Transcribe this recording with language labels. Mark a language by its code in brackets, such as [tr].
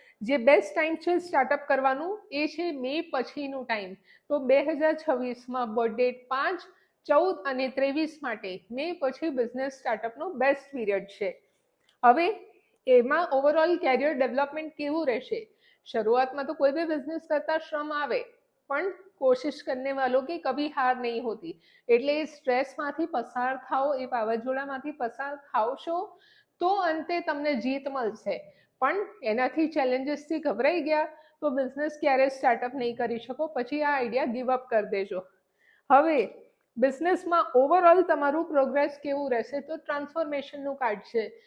[gu] જે best time છે startup કરવાનું એ છે મે પછીનું ટાઈમ. તો 2026માં બર્થડેટ 5, 14 અને 23 માટે મે પછી બિઝનેસ સ્ટાર્ટઅપનો બેસ્ટ પીરિયડ છે. હવે એમાં ઓવરઓલ કેરિયર ડેવલપમેન્ટ કેવું રહેશે. [hi] शुरुआत तो कोई भी बिजनेस करता [gu] श्रम आवे, पण [hi] कोशिश करने वालों की कभी हार नहीं होती. [gu] એટલે સ્ટ્રેસ માંથી પસાર થાઓ, એ વાવાઝોડામાંથી પસાર થાવશો તો અંતે તમને જીત મળશે. પણ એનાથી ચેલેન્જીસથી ગભરાઈ ગયા તો બિઝનેસ ક્યારે સ્ટાર્ટઅપ નહીં કરી શકો, પછી આ આઈડિયા ગીવ અપ કરી દેજો. હવે બિઝનેસમાં ઓવરઓલ તમારું પ્રોગ્રેસ કેવું રહેશે તો ટ્રાન્સફોર્મેશનનું કાર્ડ છે.